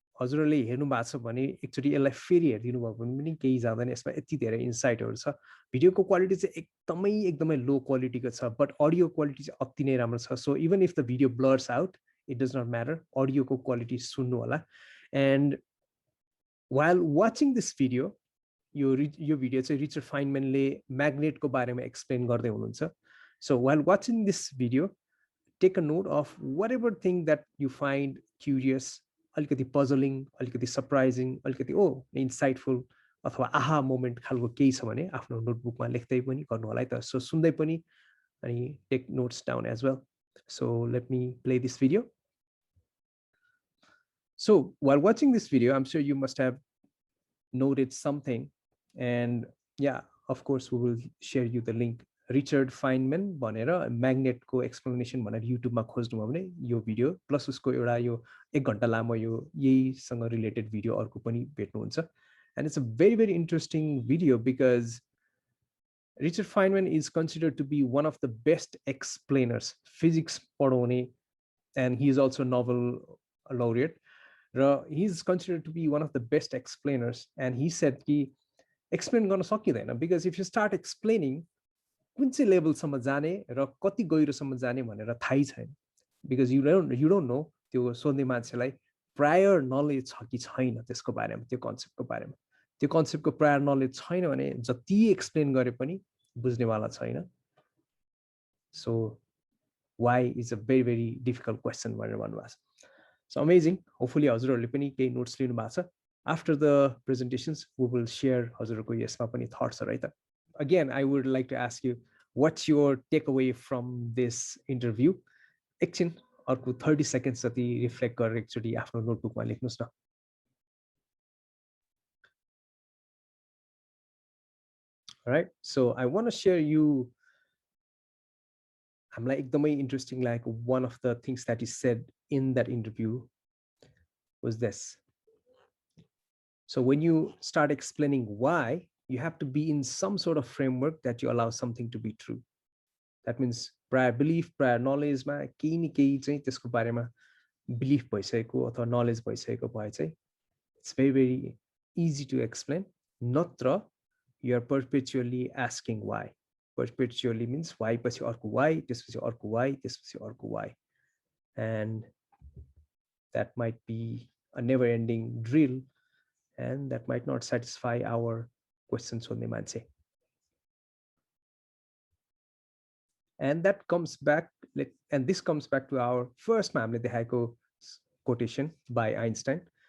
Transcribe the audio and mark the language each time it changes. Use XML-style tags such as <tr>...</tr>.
<ne>हजुरहरूले हेर्नु भएको छ भने एक्चुअली यसलाई फेरि हेरिदिनु भयो भने पनि केही जाँदैन, यसमा यति धेरै इन्साइटहरू छ। भिडियोको क्वालिटी चाहिँ एकदमै लो क्वालिटीको छ, बट अडियो क्वालिटी चाहिँ अति नै राम्रो छ।</ne> <en>so even if the video blurs out, it does not matter,</en> <ne>अडियोको quality सुन्नु होला।</ne> <en>and while watching this video,</en> <ne>यो भिडियो चाहिँ रिचर्ड फाइनम्यानले म्याग्नेटको बारेमा एक्सप्लेन गर्दै हुनुहुन्छ।</ne> <en>so while watching this video, take a note of whatever thing that you find curious, अलिकति puzzling, अलिकति surprising, अलिकति insightful अथवा</en> <ne>आहा मोमेन्ट खालको केही छ भने आफ्नो नोटबुकमा लेख्दै पनि गर्नु होला है त।</ne> <en>so</en> <ne>सुन्दै पनि अनि</ne> <en>take notes down as well. So let me play this video. So while watching this video, I'm sure you must have noted something, and yeah, of course, we will share you the link.</en> <ne>Richard Feynman भनेर magnet को explanation भनेर YouTube मा खोज्नुभयो भने यो video plus उसको एउटा यो 1 घण्टा लामो यो यहीसँग रिलेटेड भिडियो अर्को पनि भेट्नुहुन्छ.</ne> <en>And it's a very, very interesting video because Richard Feynman is considered to be one of the best explainers,</en> <ne>physics पढाउने,</ne> <en>and he is also a novel laureate. He is considered to be one of the best explainers, and he said</en> <ne>कि explain गर्न सकिँदैन,</ne> <en>because if you start explaining</en> <ne>कुन चाहिँ लेभलसम्म जाने र कति गहिरोसम्म जाने भनेर थाहै छैन,</ne> <en>because you don't know</en> <ne>त्यो सोध्ने मान्छेलाई प्रायर नलेज छ कि छैन त्यसको बारेमा, त्यो कन्सेप्टको बारेमा. त्यो कन्सेप्टको प्रायर नलेज छैन भने जति एक्सप्लेन गरे पनि बुझ्नेवाला छैन.</ne> <en>So why is a very, very difficult question</en> <ne>भनेर भन्नुभएको छ.</ne> <en>So amazing.</en> <ne>Hopefully हजुरहरूले पनि केही नोट्स लिनु भएको छ.</ne> <en>After the presentations, we will share</en> <ne>हजुरहरूको यसमा पनि</ne> <en>thoughts, right? Again, I would like to ask you, what's your takeaway from this interview?</en> <ne>एकछिन अर्को 30 seconds जति रिफ्लेक्ट गरेर एकचोटि आफ्नो नोटबुकमा लेख्नुस् न.</ne> <en>All right, so I want to share you, I'm like एकदमै interesting, like one of the things that he said in that interview was this. So when you start explaining why, you have to be in some sort of framework that you allow something to be true.</en> <ne>That means prior belief, prior knowledge मा केही न केही चाहिँ त्यसको बारेमा belief भइसकेको अथवा knowledge भइसकेको भए चाहिँ</ne> <en>it's very, very easy to explain. नत्र you are perpetually asking why.</en> <ne>Perpetually means why पछि अर्को why, त्यसपछि अर्को why, त्यसपछि अर्को why.</ne> <en>And that might be a never ending drill, and that might not satisfy our questions on the मान्छे. And that comes back, and this comes back to our first</en> <ne>हामीले देखाएको</ne> <en>quotation by Einstein.</en>